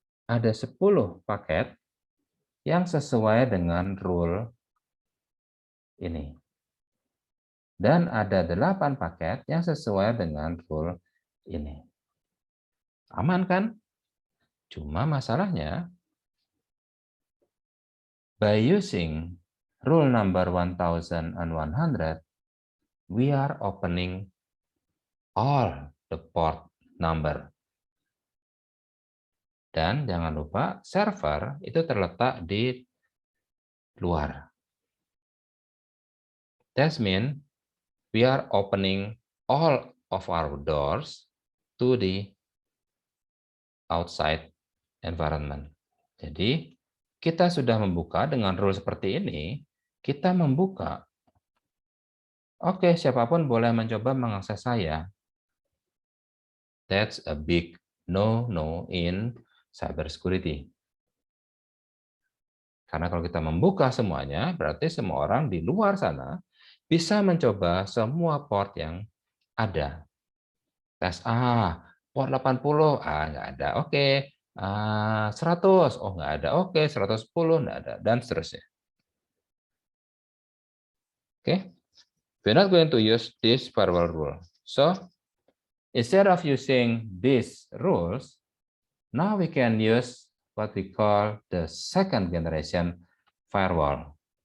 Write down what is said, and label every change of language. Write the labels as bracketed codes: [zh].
[id] Ada 10 paket yang sesuai dengan rule ini. Dan ada 8 paket yang sesuai dengan rule ini. Aman kan? Cuma masalahnya, [en] by using rule number 1100, we are opening all the port number. [id] Dan jangan lupa, server itu terletak di luar. [en] That means we are opening all of our doors to the outside environment. [id] Jadi, kita sudah membuka dengan rule seperti ini, kita membuka. Oke, siapapun boleh mencoba mengakses saya. [en] That's a big no-no in cybersecurity. [id] Karena kalau kita membuka semuanya, berarti semua orang di luar sana bisa mencoba semua port yang ada. Tes port 80, nggak ada, oke. 100, oh nggak ada, oke. 110, nggak ada, dan seterusnya. [en] Oke, we're not going to use this firewall rule. So, instead of using these rules, now we can use what we call the second generation firewall.